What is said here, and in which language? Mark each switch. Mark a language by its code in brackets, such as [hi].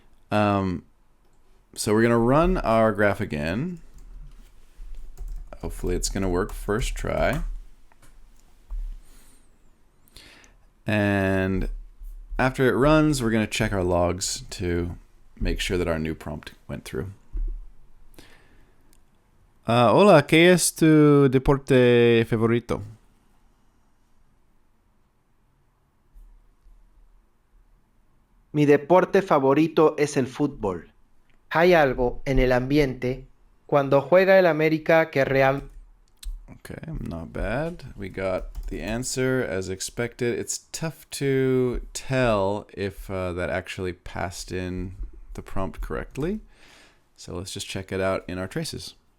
[en] So we're going to run our graph again. Hopefully it's going to work first try. And after it runs, we're going to check our logs to make sure that our new prompt went through. [es] Hola, ¿qué es tu deporte favorito? Mi deporte favorito es el fútbol. Hay algo en el ambiente cuando juega el América que real. [en] Okay, not bad. We got the answer as expected. It's tough to tell if that actually passed in the prompt correctly. So let's just check it out in our traces.